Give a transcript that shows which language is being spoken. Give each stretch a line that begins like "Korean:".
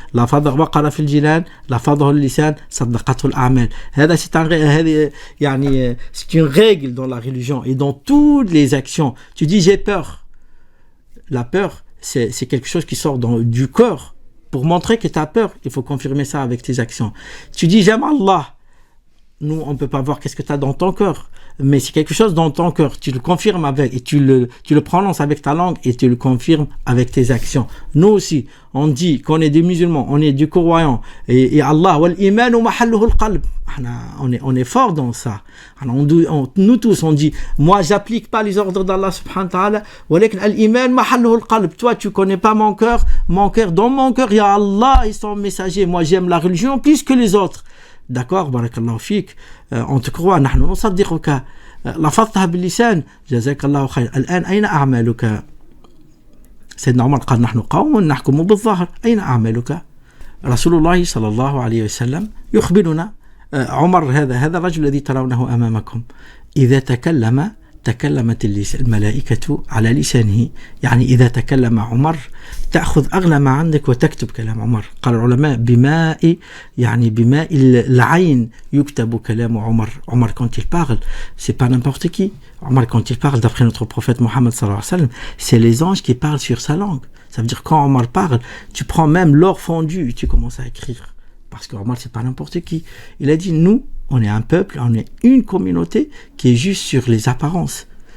Arabic: وقر في الجنان لفظه اللسان صدقته الأعمال.
French: هذا c'est une règle dans la religion et dans toutes les actions. Tu dis j'ai peur. La peur, c'est quelque chose qui sort du corps. Pour montrer que tu as peur, il faut confirmer ça avec tes actions. Tu dis j'aime Allah. Nous, on ne peut pas voir qu'est-ce que tu as dans ton cœur. Mais c'est quelque chose dans ton cœur. Tu le confirmes avec, et tu le prononces avec ta langue et tu le confirmes avec tes actions. Nous aussi, on dit qu'on est des musulmans, on est des croyants. Et Allah,
Arabic: wal imanu mahalluhu al-qalb.
French: On est fort dans ça. Nous tous, on dit, moi, j'applique pas les ordres d'Allah subhanahu wa ta'ala.
Arabic: Walakin al-iman mahalluhu al-qalb.
French: Toi, tu connais pas mon cœur. Dans mon cœur, il y a Allah et son messager. Moi, j'aime la religion plus que les autres. D'accord, barakallahu fik, on te croit,
Arabic: نحن نصدقك, لفظتها باللسان, جزاك الله خير, الآن أين أعمالك؟ سيدنا عمر قال نحن قوم نحكم بالظاهر, أين أعمالك؟ رسول الله صلى الله عليه وسلم يخبرنا, عمر هذا الرجل الذي ترونه أمامكم إذا تكلمت الملائكة على لسانه. يعني إذا تكلم عمر تأخذ أغلى ما عندك وتكتب كلام عمر. قال العلماء بماء العين يكتب كلام عمر.
French: Omar quand il parle, c'est pas n'importe qui. Omar quand il parle, d'après notre prophète Mohammed sallallahu alayhi wa sallam, c'est les anges qui parlent sur sa langue. Ça veut dire quand Omar parle, tu prends même l'or fondu et tu commences à écrire. Parce que Omar c'est pas n'importe qui. Il a dit nous, on est un peuple, on est une communauté qui est juste sur les apparences.